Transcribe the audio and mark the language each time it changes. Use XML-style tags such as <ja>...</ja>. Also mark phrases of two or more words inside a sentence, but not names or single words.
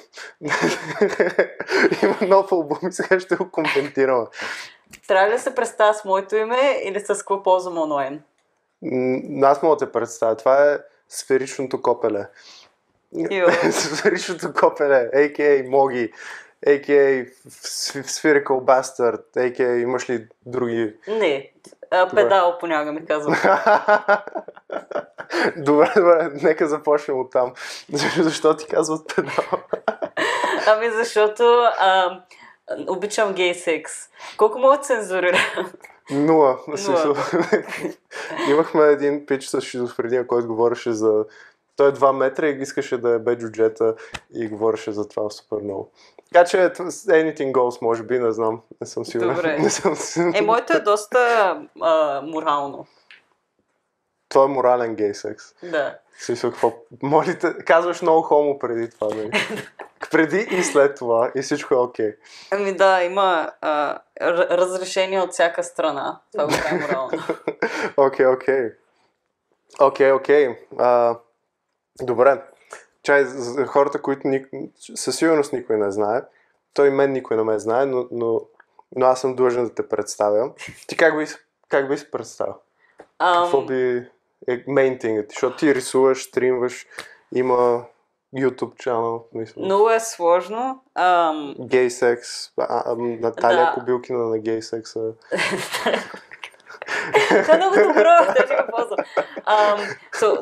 <bg>Има нов албум и сега ще го коментираме. Трябва ли да се представя с моето име или с какво ползвам онлайн? Аз мога да те представя. Това е Сферичното копеле. Сферичното копеле, a.k.a. Моги, a.k.a. Spherical Bastard, a.k.a. имаш ли други? Не, педал понякога ми казвам. Добре, нека започнем оттам. Защо ти казват педал? Ами защото обичам гей секс. Колко мога да цензурира? Нула. Имахме един пич с шизофрения, който говореше за... Той е 2 метра и искаше да е бе-джуджета и говореше за това супер много. Така че</bg> <en>anything goes,</en> <bg>може би, не знам. Не съм сигурен. Добре. Моето е доста морално. Това е морален гей секс. Да. Какво? Молите, казваш много хомо преди това, нали? Преди и след това и всичко е окей. Ами да, има разрешение от всяка страна. Това го е морално. Окей. Добре. Чай, за хората, които със сигурност никой не знае, той мен никой не ме знае, но аз съм длъжен да те представя. Ти как би се представил? Какво би е</bg> <en>main thing-ът?</en> <bg>Защото ти рисуваш, стримваш, има YouTube чанел. Много е сложно. Гей секс. Наталия Кобилкина на гей секса. Това е много добро, те ще го ползвам.</bg>